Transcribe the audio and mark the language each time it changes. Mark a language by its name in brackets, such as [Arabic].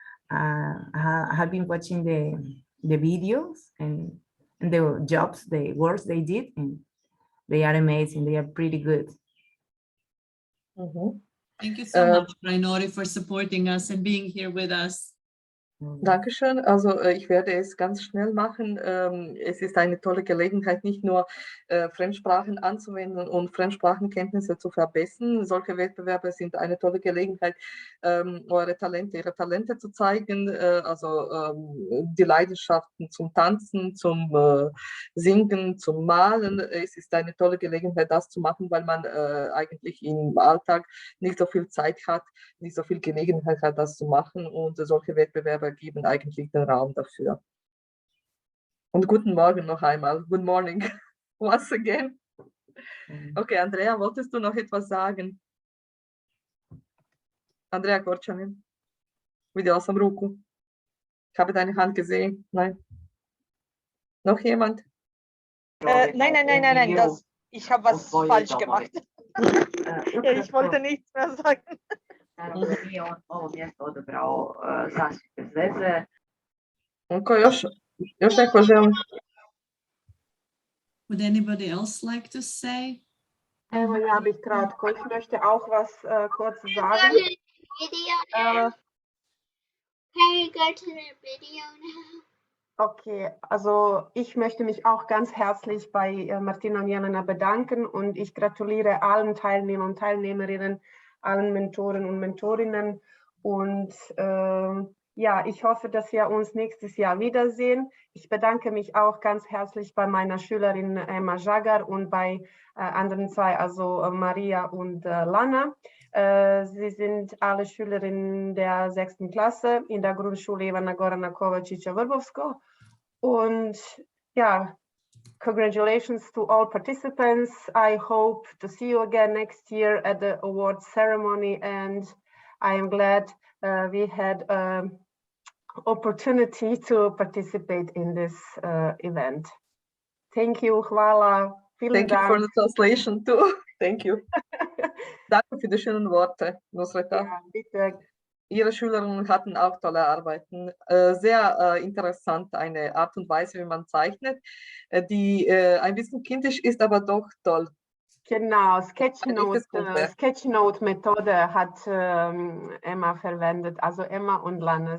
[English] And I have been watching the videos and the jobs, the works they did, and they are amazing. They are pretty good. Thank you so much, Rainori, for supporting us and being here with us. [German] Dankeschön. Also ich werde es ganz schnell machen. Es ist eine tolle Gelegenheit, nicht nur Fremdsprachen anzuwenden und Fremdsprachenkenntnisse zu verbessern. Solche Wettbewerbe sind eine tolle Gelegenheit, ihre Talente zu zeigen, die Leidenschaften zum Tanzen, zum Singen, zum Malen. Es ist eine tolle Gelegenheit, das zu machen, weil man eigentlich im Alltag nicht so viel Zeit hat, nicht so viel Gelegenheit hat, das zu machen, und solche Wettbewerbe geben eigentlich den Raum dafür. Und guten Morgen noch einmal. Good morning once again. Okay, Andrea, wolltest du noch etwas sagen? [Croatian] Andrea Korčanin, vidjela sam ruku. [German] Ich habe deine Hand gesehen. Nein. Noch jemand? Nein, ich habe was falsch gemacht. Ja, ich wollte nichts mehr sagen. [Croatian] Nije ovo mjesto odabrao sasvim bez veze. Ako još neko želi? [English] Would anybody else like to say? [Croatian] Evo, ja bih kratko. [German] Ich möchte auch was kurz sagen. [English] Can we go to the video now? [German] Okay, also ich möchte mich auch ganz herzlich bei Martina und Jelena bedanken und ich gratuliere allen Teilnehmern und Teilnehmerinnen, allen Mentoren und Mentorinnen und ja, ich hoffe, dass wir uns nächstes Jahr wiedersehen. Ich bedanke mich auch ganz herzlich bei meiner Schülerin Emma Jagar und bei anderen zwei, also Maria und Lana. Sie sind alle Schülerinnen der 6. Klasse in der Grundschule Ivana Gorana Kovačića Vrbovsko. Und ja, [English] congratulations to all participants. I hope to see you again next year at the awards ceremony, and I am glad we had opportunity to participate in this event. Thank you, [Croatian] hvala. [English] Thank you for the translation too. Thank you. [German] Danke für die schönen Worte, Nusreta. Ja, bitte. Ihre Schülerinnen hatten auch tolle Arbeiten. Sehr interessant, eine Art und Weise, wie man zeichnet, die ein bisschen kindisch ist, aber doch toll. Genau, Sketchnote-Methode hat Emma verwendet, also Emma und Lana.